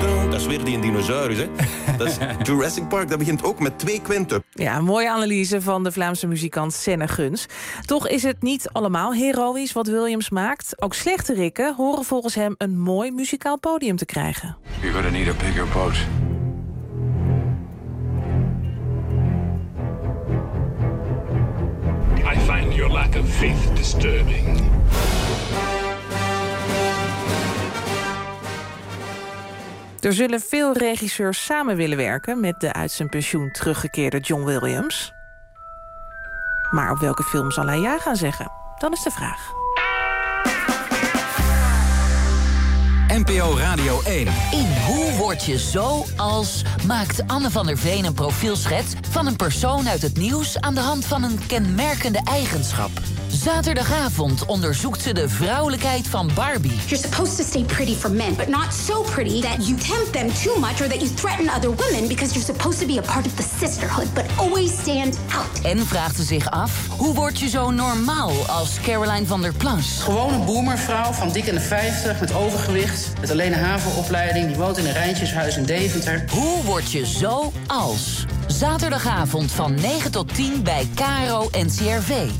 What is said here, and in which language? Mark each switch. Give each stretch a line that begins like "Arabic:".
Dutch: Dat is weer die een dinosaurus, hè? Dat is Jurassic Park, dat begint ook met twee quinten. Ja, een mooie analyse van de Vlaamse muzikant Senne Guns. Toch is het niet allemaal heroïs wat Williams maakt. Ook slechterikken horen volgens hem een mooi muzikaal podium te krijgen.
English: You're gonna need a bigger boat. Your lack of faith disturbing.
Dutch: Er zullen veel regisseurs samen willen werken met de uit zijn pensioen teruggekeerde John Williams. Maar op welke film zal hij ja gaan zeggen? Dan is de vraag. NPO Radio 1. In Hoe word je zo als maakt Anne van der Veen een profielschets van een persoon uit het nieuws aan de hand van een kenmerkende eigenschap. Zaterdagavond onderzoekt ze de vrouwelijkheid van Barbie.
English: You're supposed to stay pretty for men, but not so pretty that you tempt them too much or that you threaten other women because you're supposed to be a part of the sisterhood, but always stand out.
Dutch: En vraagt ze zich af, hoe word je zo normaal als Caroline van der Plas? Gewoon een boomervrouw van dik in de 50 met overgewicht, met alleen een havenopleiding, die woont in een Rijntjeshuis in Deventer. Hoe word je zo als? Zaterdagavond van 9 tot 10 bij KRO NCRV.